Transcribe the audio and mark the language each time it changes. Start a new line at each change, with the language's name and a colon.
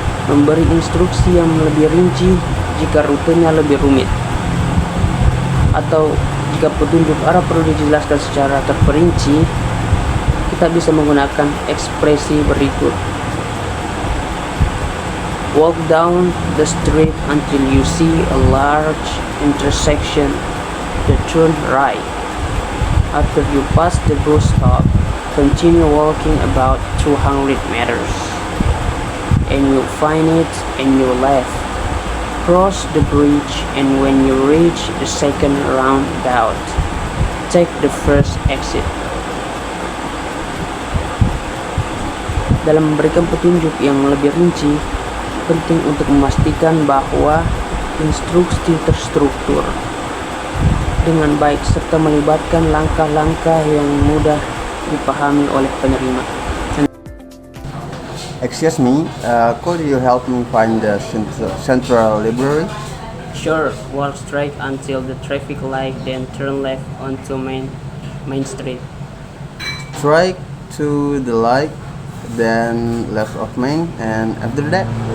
Indonesian: Memberi instruksi yang lebih rinci jika rutenya lebih rumit, atau jika petunjuk arah perlu dijelaskan secara terperinci, kita bisa menggunakan ekspresi berikut.
English: Walk down the street until you see a large intersection, then turn right. After you pass the bus stop, continue walking about 200 meters, and you'll find it in your left. Cross the bridge, and when you reach the second roundabout, take the first exit.
Indonesian: Dalam memberikan petunjuk yang lebih rinci, penting untuk memastikan bahwa instruksi terstruktur dengan baik serta melibatkan langkah-langkah yang mudah dipahami oleh penerima.
English: Excuse me, could you help me find the Central Library? Sure, walk straight until the traffic light, then turn left onto Main Street. Straight to the light, then left of Main, and after that?